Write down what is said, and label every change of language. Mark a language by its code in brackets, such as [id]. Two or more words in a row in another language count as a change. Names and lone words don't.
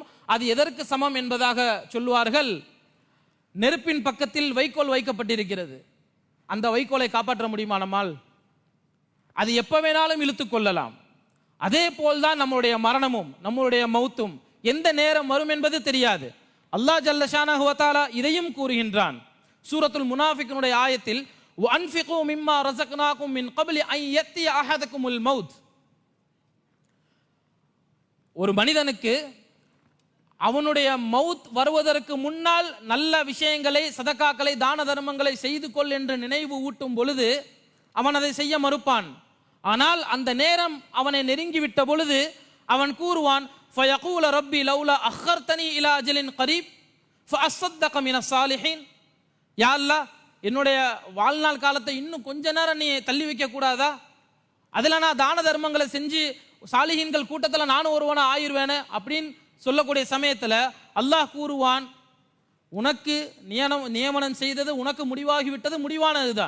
[ta] அது எதற்கு சமம் என்பதாக சொல்லுவார்கள், நெருப்பின் பக்கத்தில் வைக்கோல் வைக்கப்பட்டிருக்கிறது, அந்த வைக்கோலை காப்பாற்ற முடியுமா நம்மால்? அது எப்ப வேணாலும் இழுத்துக் கொள்ளலாம். அதே போல்தான் நம்முடைய மரணமும் நம்முடைய மௌத்தும், எந்த நேரம் வரும் என்பது தெரியாது. [ar] الله جل شأنه وتعالى [ta] இதையும் கூறுகின்றான் சூரத்துல் முனாஃபிகுனுடைய ஆயத்தில், [ar] وَأَنْفِقُوا مِمَّا رَزَقْنَاكُمْ مِنْ قَبْلِ أَنْ يَأْتِيَ أَحَدَكُمُ الْمَوْتُ. [ta] ஒரு மனிதனுக்கு அவனுடைய மவுத் வருவதற்கு முன்னால் நல்ல விஷயங்களை, சதக்காக்களை, தான தர்மங்களை செய்து கொள் என்று நினைவு ஊட்டும் பொழுது அவன் அதை செய்ய மறுப்பான். ஆனால் அந்த நேரம் அவனை நெருங்கிவிட்ட பொழுது அவன் கூறுவான், [ar] فَيَقُولَ رَبِّي لَوْلَا أَخَّرْتَنِي إِلَى أَجَلٍ قَرِيبٍ فَأَصَّدَّقَ مِنَ الصَّالِحِينَ. [ta] யா அல்லாஹ், என்னுடைய வாழ்நாள் காலத்தை இன்னும் கொஞ்ச நேரம் நீ தள்ளி வைக்க கூடாதா? அதில் நான் தான தர்மங்களை செஞ்சு சாலிஹீன்கள் கூட்டத்தில் நானும் ஒருவனா ஆயிடுவேனே அப்படின்னு சொல்லக்கூடிய சமயத்தில் அல்லாஹ் கூறுவான், உனக்கு நியமனம் செய்தது உனக்கு முடிவாகிவிட்டது, முடிவானதுதான்.